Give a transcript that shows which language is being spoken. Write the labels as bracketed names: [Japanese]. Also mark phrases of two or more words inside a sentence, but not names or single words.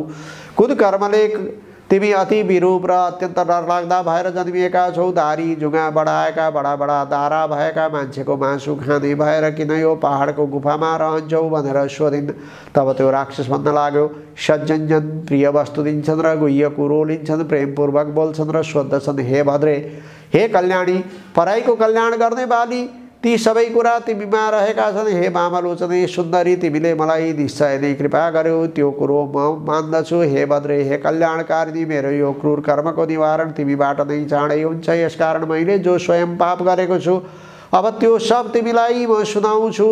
[Nepali] कुन कर्मले तिमी अति विरूप र अत्यन्त डरलाग्दा भएर जन्मिएका छौ? धारी जुगा बढाएका बडा बडा दारा भएका मान्छेको मासु खाने भएर किन यो पहाडको गुफामा रहन्छौ भनेर सोधिन्। तब त्यो राक्षस भन्न लाग्यो, सज्जनजन प्रिय वस्तु दिन्छन् र गुह्य कुरो लिन्छन्, प्रेमपूर्वक बोल्छन् र सोद्धछन्, हे भद्रे, हे कल्याणी, पराईको कल्याण गर्ने बाली, ती सबै कुरा तिमीमा रहेका छन्। हे वामलोचने सुन्दरी, तिमीले मलाई निश्चय नै कृपा गर्यौ, त्यो कुरो म मान्दछु। हे भद्रे, हे कल्याणकारिणी, मेरो यो क्रूर कर्मको निवारण तिमीबाट नै चाँडै हुन्छ। यसकारण मैले जो स्वयं पाप गरेको छु अब त्यो सब तिमीलाई म सुनाउँछु।